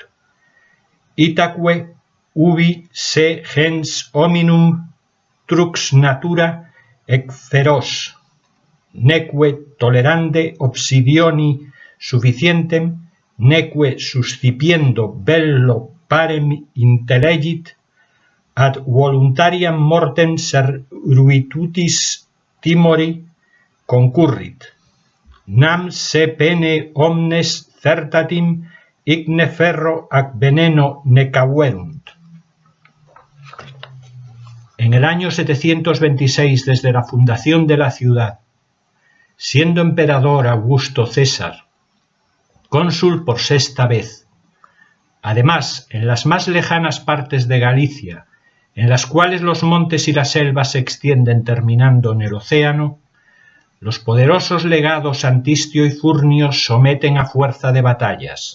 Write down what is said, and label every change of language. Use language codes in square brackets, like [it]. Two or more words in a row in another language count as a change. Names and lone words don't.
[la] Itaque ubi se gens hominum trux natura ec feros, neque tolerande obsidioni sufficientem, neque suscipiendo bello parem intellegit, ad voluntariam mortem servitutis timori concurrit. Nam se pene omnes certatim igne ferro ac veneno necaverunt. [es] En el año 726 desde la fundación de la ciudad, siendo emperador Augusto César, cónsul por sexta vez, además en las más lejanas partes de Galicia, en las cuales los montes y las selvas se extienden terminando en el océano, los poderosos legados Antistio y Furnio someten a fuerza de batallas.